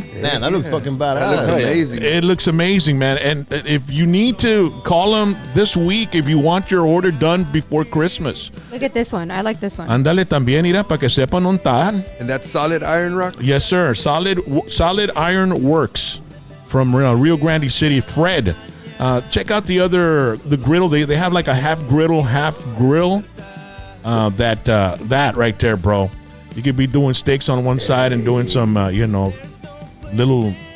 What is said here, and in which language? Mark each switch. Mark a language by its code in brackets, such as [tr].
[en] Man, that looks fucking badass. That looks amazing. It looks amazing, man. And if you need to, call them this week if you want your order done before Christmas. Look at this one. I like this one. [es] Ándale también, mira, para que sepan dónde están. [en] And that's Solid Iron Rock? Yes, sir. Solid Iron Works from Rio Grande City. Fred, check out the griddle. They have like a half griddle, half grill. That right there, bro. You could be doing steaks on one side and doing some, little.